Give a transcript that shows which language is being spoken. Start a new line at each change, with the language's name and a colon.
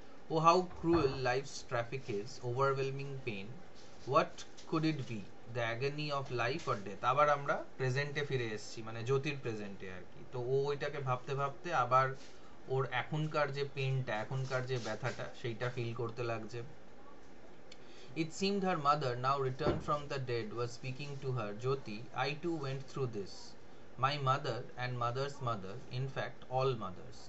English: Oh, how cruel life's traffic is, overwhelming pain. What could it be? The agony of life or death?
Bangla: আবার আমরা প্রেজেন্টে ফিরে এসেছি, মানে জ্যোতির প্রেজেন্টে আর কি। তো ও ওইটাকে ভাবতে ভাবতে আবার ওর এখনকার যে পেনটা, এখনকার যে ব্যথাটা, সেইটা ফিল করতে লাগছে।
English: It seemed her mother, now returned from the dead, was speaking to her. Jyoti, I too went through this. My mother and mother's mother, in fact all mothers.